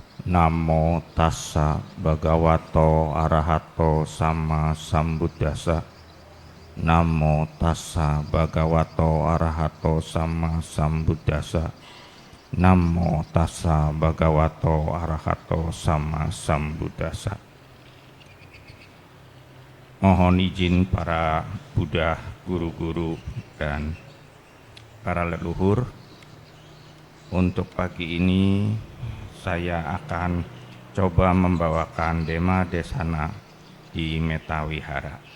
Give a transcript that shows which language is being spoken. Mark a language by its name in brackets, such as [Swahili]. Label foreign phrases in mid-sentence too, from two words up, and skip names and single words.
[Pali] Namo tassa bhagavato arahato sama sambuddhassa. Namo tassa bhagavato arahato sama sambuddhassa. Namo tassa bhagavato arahato sama sambuddhassa. [Indonesian] Mohon izin para Buddha, guru-guru dan para leluhur, untuk pagi ini saya akan coba membawakan Dhamma Desana di Metawihara.